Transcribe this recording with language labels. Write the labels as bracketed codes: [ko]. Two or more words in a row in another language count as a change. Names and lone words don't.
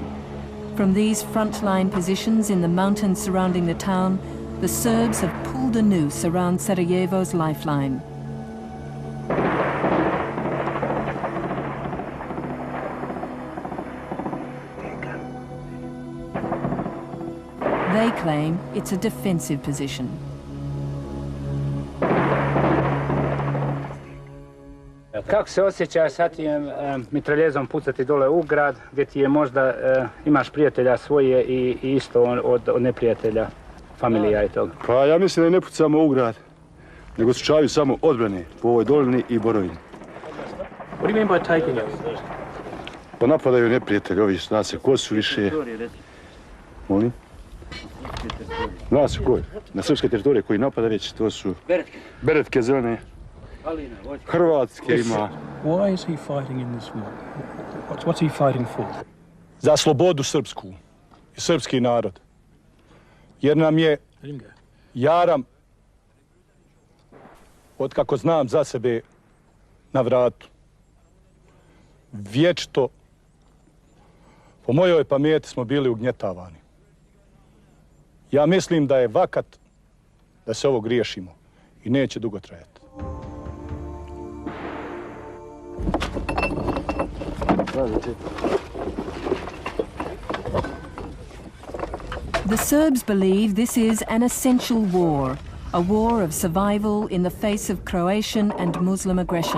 [en] From these frontline positions in the mountains surrounding the town, the Serbs have pulled a noose around Sarajevo's lifeline. They claim it's a defensive position. [sr] Kako se osjećaš sa tim mitraljezom pucati dole u grad gdje ti je možda imaš prijatelja svoje i isto od neprijatelja, familija i toga? Pa ja mislim da ne pucamo u grad, nego slučajevi samo odbrane po ovoj dolini i borovini. [en] What do you mean by taking it? [sr] Pa napadaju neprijatelji, ovi zna se ko su više. Molim? Zna se ko je. Na srpske teritorije koji napada već, to su beretke zelene. Hrvatske ima. [en] Why is he fighting in this war? What's he fighting for? [sr] Za slobodu srpsku i srpski narod. Jer nam je jaram, otkako znam za sebe, na vratu. Vječito, po mojoj pameti smo bili ugnjetavani. Ja mislim da je vakat da se ovo griješimo i neće dugo trajati. [en] The Serbs believe this is an essential war, a war of survival in the face of Croatian and Muslim aggression.